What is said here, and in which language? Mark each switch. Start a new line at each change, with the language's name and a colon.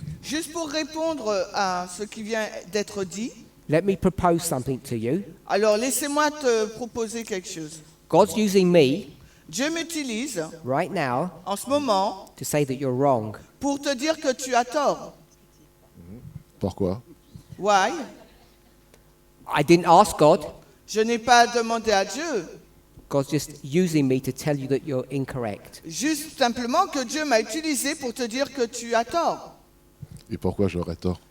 French: Juste pour répondre à ce qui vient d'être dit,
English: let me propose something to you.
French: alors laissez-moi te proposer quelque chose.
English: God's using me
French: Dieu m'utilise
English: right now
French: en ce moment
English: to say that you're wrong.
French: pour te dire que tu as tort. Pourquoi?
English: Why? I didn't ask God.
French: Je n'ai pas demandé à Dieu,
English: God's just using me to tell you that you're incorrect.
French: juste simplement que Dieu m'a utilisé pour te dire que tu as tort. Et pourquoi j'aurais tort?